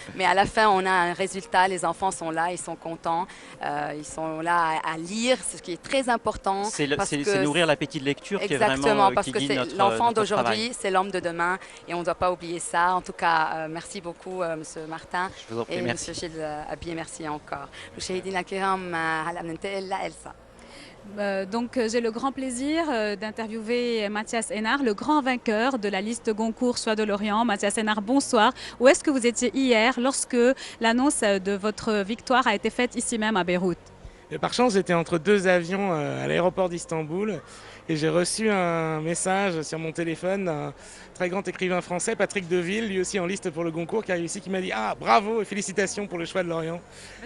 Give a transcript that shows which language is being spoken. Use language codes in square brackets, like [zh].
[fr] Mais à la fin, on a un résultat. Les enfants sont là, ils sont contents. Ils sont là à lire, ce qui est très important. C'est nourrir l'appétit de lecture qui est vraiment exactement, parce que c'est l'enfant d'aujourd'hui, c'est l'homme de demain et on ne doit pas oublier ça. En tout cas, merci beaucoup, Monsieur Martin. Je vous en prie, et merci. Monsieur Gilles Abiy, merci encore. [ar] مشاهدينا الكرام هلا بننتقل لإلسا. [fr] Donc j'ai le grand plaisir d'interviewer Mathias Hénard, le grand vainqueur de la liste Goncourt Choix de Lorient. Mathias Hénard, bonsoir. Où est-ce que vous étiez hier lorsque l'annonce de votre victoire a été faite ici même à Beyrouth? Et par chance, j'étais entre deux avions à l'aéroport d'Istanbul et j'ai reçu un message sur mon téléphone d'un très grand écrivain français, Patrick Deville, lui aussi en liste pour le Goncourt, qui a réussi, qui m'a dit « Ah, bravo et félicitations pour le Choix de Lorient ».